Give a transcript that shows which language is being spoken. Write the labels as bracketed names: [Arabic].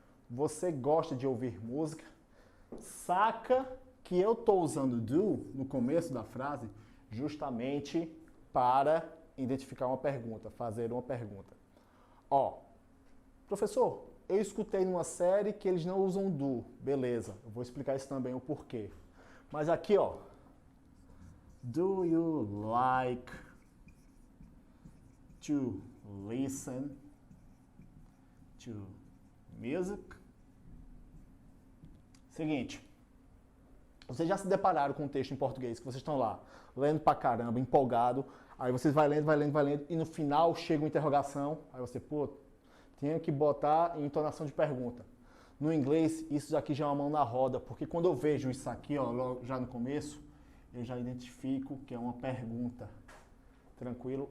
[Portuguese] Você gosta de ouvir música? Saca que eu estou usando do no começo da frase justamente para identificar uma pergunta, fazer uma pergunta. Ó, professor, eu escutei numa série que eles não usam do. Beleza, eu vou explicar isso também, o porquê. Mas aqui, ó, [English] do you like to listen to music? [Portuguese] Seguinte, vocês já se depararam com um texto em português que vocês estão lá, lendo pra caramba, empolgado, aí vocês vai lendo, e no final chega uma interrogação, aí você, pô, tinha que botar em entonação de pergunta. No inglês, isso aqui já é uma mão na roda, porque quando eu vejo isso aqui, ó, já no começo, eu já identifico que é uma pergunta. Tranquilo?